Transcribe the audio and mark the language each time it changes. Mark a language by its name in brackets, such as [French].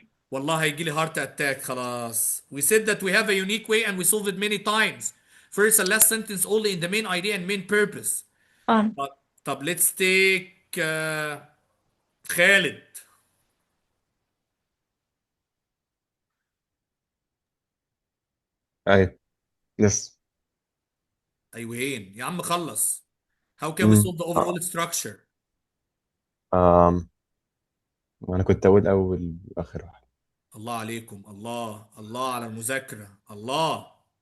[Arabic] والله هيجي لي [English] heart attack [Arabic] خلاص. [English] We said that we have a unique way and we solved it many times. First and last sentence only in the main idea and main purpose. طب let's take Khalid. [Arabic] ايوه يس ايوهين يا عم خلص. [English] How can we solve the overall structure? [Arabic] انا كنت اقول اول واخر واحد. الله عليكم، الله على المذاكرة، الله.